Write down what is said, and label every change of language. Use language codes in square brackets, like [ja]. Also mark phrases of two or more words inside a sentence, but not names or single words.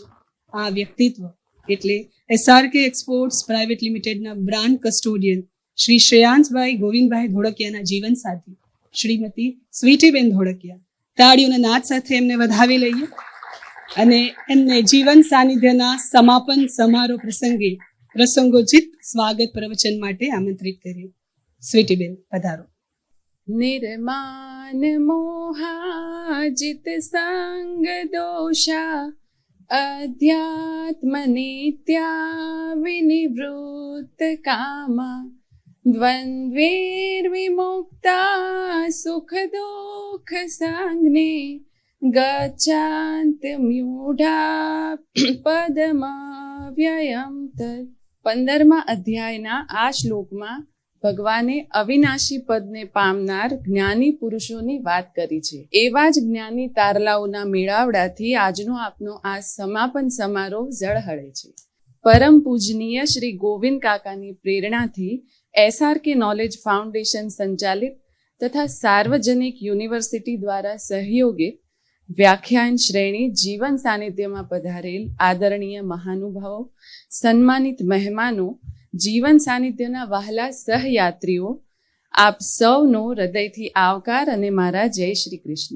[gu] આ વ્યક્તિત્વ એટલે SRK એક્સપોર્ટ્સ પ્રાઇવેટ લિમિટેડના બ્રાન્ડ કસ્ટોડિયન શ્રી શ્રેયાંશભાઈ ગોવિંદભાઈ ધોળકિયાના જીવન સાથી શ્રીમતી સ્વીટીબેન ધોળકિયા. તાળીઓના નાદ સાથે એમને વધાવી લઈએ અને એમને જીવન સાનિધ્યના સમાપન સમારોહ પ્રસંગે પ્રસંગોચિત સ્વાગત પ્રવચન માટે આમંત્રિત કરીએ. સ્વીટીબેન પધારો. [sa] निर्माण मोहाजित संग दोषा अध्यात्म नित्या विनिवृत्त कामा द्वन्द्वैर्विमुक्ता सुख दुःख संज्ञे गच्छन्त मूढ़ा पदमव्ययम् तत्. [gu] 15મા અધ્યાયના આ શ્લોકમાં ભગવાને અવિનાશી પદને પામનાર જ્ઞાની પુરુષોની વાત કરી છે. એવા જ જ્ઞાની તારલાઓના મેળાવડાથી આજનો આપનો આ સમાપન સમારોહ ઝળહળે છે. પરમ પૂજનીય શ્રી ગોવિંદ કાકાની પ્રેરણાથી SRK નોલેજ ફાઉન્ડેશન સંચાલિત તથા સાર્વજનિક યુનિવર્સિટી દ્વારા સહયોગિત વ્યાખ્યાન શ્રેણી જીવન સાનિધ્યમાં પધારેલ આદરણીય મહાનુભાવો, સન્માનિત મહેમાનો, જીવન સાનિધ્યના વહાલા સહયાત્રીઓ, આપ સૌનો હૃદયથી આવકાર અને મારા જય શ્રી કૃષ્ણ.